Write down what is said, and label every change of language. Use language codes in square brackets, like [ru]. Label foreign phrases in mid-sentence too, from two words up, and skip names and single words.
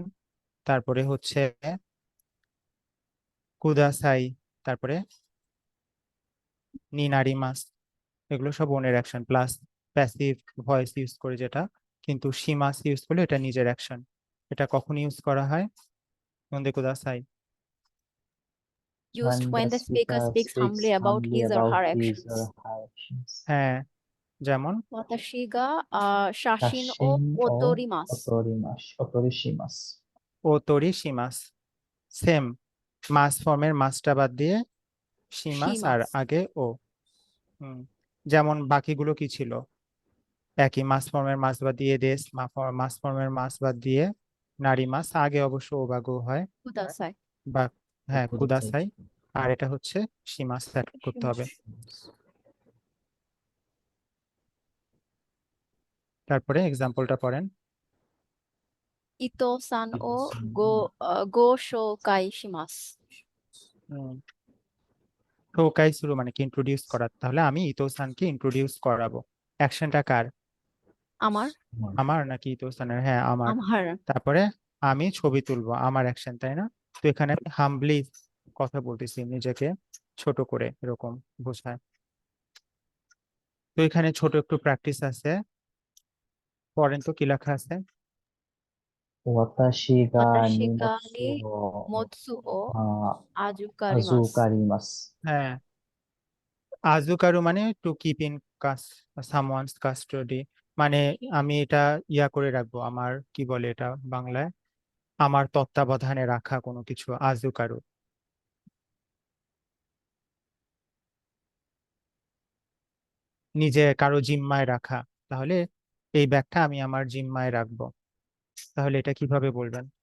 [bn] তারপরে হচ্ছে কুদাসাই, তারপরে নিনারিমাস, এগুলো সব ওনের অ্যাকশন, [en] plus passive voice use [bn] করে যেটা, কিন্তু শিমাস ইউজ করলে এটা নিজের অ্যাকশন। এটা কখন ইউজ করা হয়? [ja] なんでください. [en] Used when the speaker speaks humbly about his or her actions. [bn] হ্যাঁ, যেমন [ja] 私が写真を写真を撮ります。お撮りします。お撮りします, [bn] সেম, মাস ফর্মের মাসটা বাদ দিয়ে শিমাস আর [ja] します. [bn] আগে ও। যেমন বাকিগুলো কি ছিল, একই, মাস ফর্মের মাস বাদ দিয়ে দেশ, মাস ফর্মের মাস বাদ দিয়ে নারী মাস, আগে অবশ্য ও বা গো হয়, [ja] ください。 [bn] বা হ্যাঁ [ja] ください。ください, [bn] আর এটা হচ্ছে শিমাস অ্যাড করতে হবে। তারপরে এক্সাম্পলটা পড়েন। [ja] 伊藤さんをご紹介します. 紹介する [bn] মানে কি ইন্ট্রোডিউস করা, তাহলে আমি ইতো-সানকে ইন্ট্রোডিউস করাবো। অ্যাকশনটা কার? আমার আমার নাকি ইতো-সানের? হ্যাঁ আমার। আমার তারপরে আমি ছবি তুলবো, আমার অ্যাকশন, তাই না? তো এখানে আমি হাম্বলি কথা বলতেছি, নিজেকে ছোট করে এরকম বোঝায়। তো এখানে ছোট একটু প্র্যাকটিস আছে, পড়েন তো কি লেখা আছে। [ja] 私が荷物私を物をあ預かります. 預かります。 [bn] হ্যাঁ, আজুকারু মানে [en] to keep in someone's custody, [bn] মানে আমি এটা ইয়া করে রাখবো, আমার কি বলে এটা বাংলায়, আমার তত্ত্বাবধানে রাখা কোনো কিছু, আজুকারু। নিজে কারো জিম্মায় রাখা, তাহলে এই ব্যাগটা আমি আমার জিম্মায় রাখবো, তাহলে এটা কিভাবে বলবেন?